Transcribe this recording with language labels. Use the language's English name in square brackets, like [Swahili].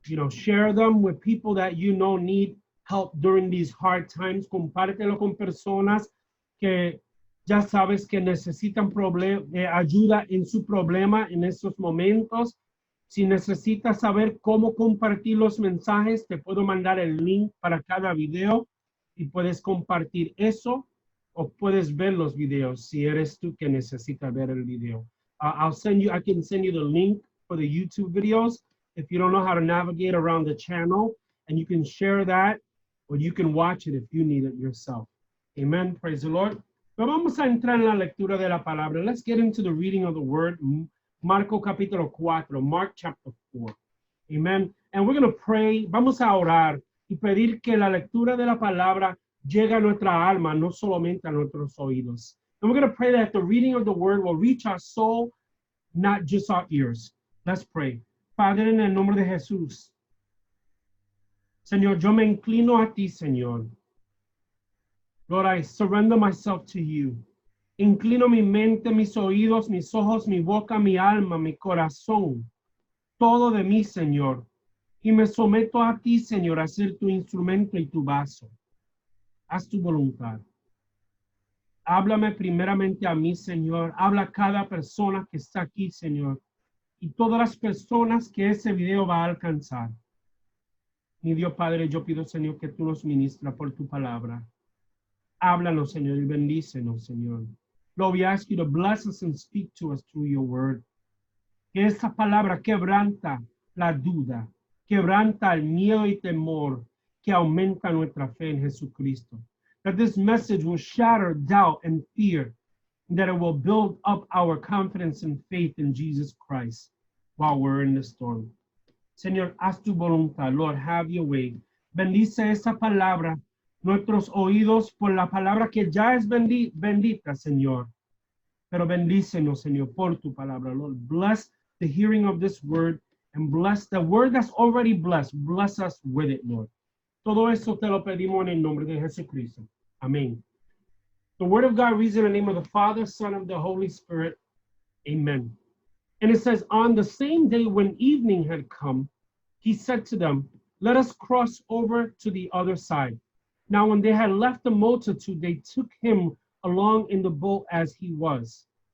[English] Share them with people that you know need help during these hard times. [Spanish] Compártelo con personas que ya sabes que necesitan ayuda en su problema en estos momentos. Si necesitas saber cómo compartir los mensajes, te puedo mandar el link para cada video y puedes compartir eso o puedes ver los videos si eres tú que necesitas ver el video. [English] I can send you the link for the YouTube videos if you don't know how to navigate around the channel, and you can share that or you can watch it if you need it yourself. Amen. Praise the Lord. [Spanish] Pero vamos a entrar en la lectura de la palabra. [English] Let's get into the reading of the word. [Spanish] Marco capítulo 4, [English] Mark chapter 4. Amen. And we're going to pray. [Spanish] Vamos a orar y pedir que la lectura de la palabra llegue a nuestra alma, no solamente a nuestros oídos. [English] And we're going to pray that the reading of the word will reach our soul, not just our ears. Let's pray. [Spanish] Padre, en el nombre de Jesús. Señor, yo me inclino a ti, Señor. [English] Lord, I surrender myself to you. [Spanish] Inclino mi mente, mis oídos, mis ojos, mi boca, mi alma, mi corazón, todo de mí, Señor. Y me someto a ti, Señor, a ser tu instrumento y tu vaso. Haz tu voluntad. Háblame primeramente a mí, Señor. Habla a cada persona que está aquí, Señor. Y todas las personas que ese video va a alcanzar. Mi Dios Padre, yo pido, Señor, que tú nos ministras por tu palabra. Háblanos, Señor, y bendícenos, Señor. [English] Lord, we ask you to bless us and speak to us through your word. [Spanish] Que esta palabra quebranta la duda, quebranta el miedo y temor que aumenta nuestra fe en Jesucristo. [English] That this message will shatter doubt and fear, and that it will build up our confidence and faith in Jesus Christ while we're in the storm. [Spanish] Señor, haz tu voluntad. [English] Lord, have your way. [Spanish] Bendice esa palabra, nuestros oídos por la palabra que ya es bendita, Señor. Pero bendícenos, Señor, por tu palabra. [English] Lord, bless the hearing of this word and bless the word that's already blessed. Bless us with it, Lord. [Spanish] Todo eso te lo pedimos en el nombre de Jesucristo. Amen. [English] The word of God reads in the name of the Father, Son, and the Holy Spirit. Amen. And it says, on the same day when evening had come, he said to them, let us cross over to the other side. Now, when they had left the multitude, they took him along in the boat as he was.